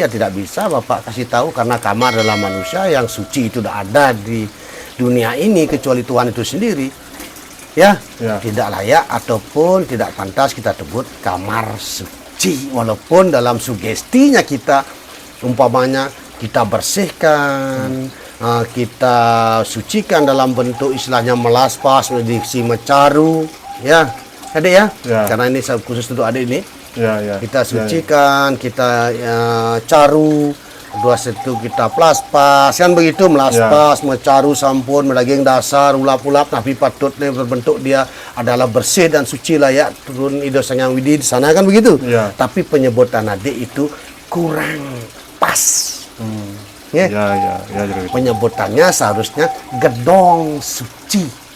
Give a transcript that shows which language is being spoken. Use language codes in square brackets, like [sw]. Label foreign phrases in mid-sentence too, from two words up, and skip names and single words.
[id] Ya tidak bisa Bapak kasih tahu, karena kamar adalah manusia, yang suci itu tidak ada di dunia ini kecuali Tuhan itu sendiri. Tidak layak ataupun tidak pantas kita sebut kamar suci, walaupun dalam sugestinya kita umpamanya kita bersihkan, kita sucikan dalam bentuk istilahnya melaspas, [ban] mediksi mecaru, [id] adik ya, karena ini khusus untuk adik ini. Kita sucikan, kita caru, dua itu kita plaspas, kan begitu, [ban] melaspas, mecaru, sampun, medaging dasar, ulap-ulap, [id] tapi patutnya berbentuk dia adalah bersih dan suci, layak turun Ido Sangyang Widi di sana, kan begitu. Tapi penyebutan adik itu kurang pas. Penyebutannya seharusnya gedong suci.